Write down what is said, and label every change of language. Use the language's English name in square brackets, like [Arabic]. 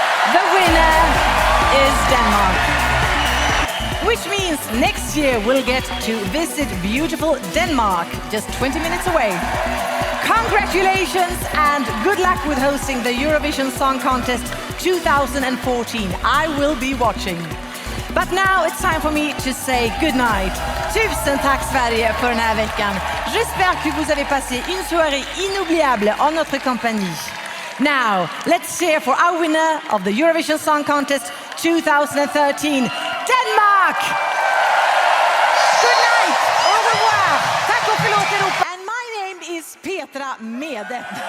[English] The winner is Denmark. Which means next year we'll get to visit beautiful Denmark, just 20 minutes away. Congratulations and good luck with hosting the Eurovision Song Contest 2014. I will be watching. But now it's time for me to say good night. [Swedish] Tusen tack Sverige för den här veckan. [French] J'espère que vous avez passé une soirée inoubliable en notre compagnie. [English] Now, let's cheer for our winner of the Eurovision Song Contest 2013, Denmark! Good night! [French] Au revoir! [Swedish] Tack och förlåt Europa! [English] And my name is Petra Mede.